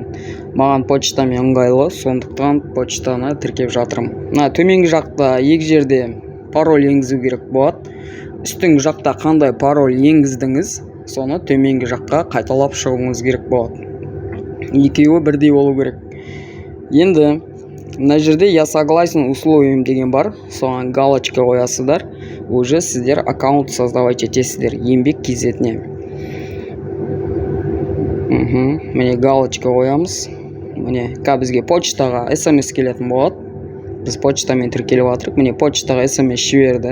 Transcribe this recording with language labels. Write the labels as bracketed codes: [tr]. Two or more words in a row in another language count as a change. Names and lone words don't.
[kk] Маған почтамен ыңғайлы, сондықтан почтаны тіркеп жатырмын. Төменгі жақта екі жерде пароль енгізу керек болады. Үстіңгі жақта қандай пароль енгіздіңіз, соны төменгі жаққа қайталап шығуыңыз керек болады. Екеуі бірдей болу керек. Енді мына жерде [ru] я согласен условиям [kk] деген бар, соған галочка қоясыздар. Уже сіздер [ru] аккаунт создавать [kk] етесіздер еңбек кз-не. Міне галочка қоямыз. Міне бізге почтаға смс келетін болады. Біз почтамен тіркеліп жатырмық. Міне почтаға смс жіберді.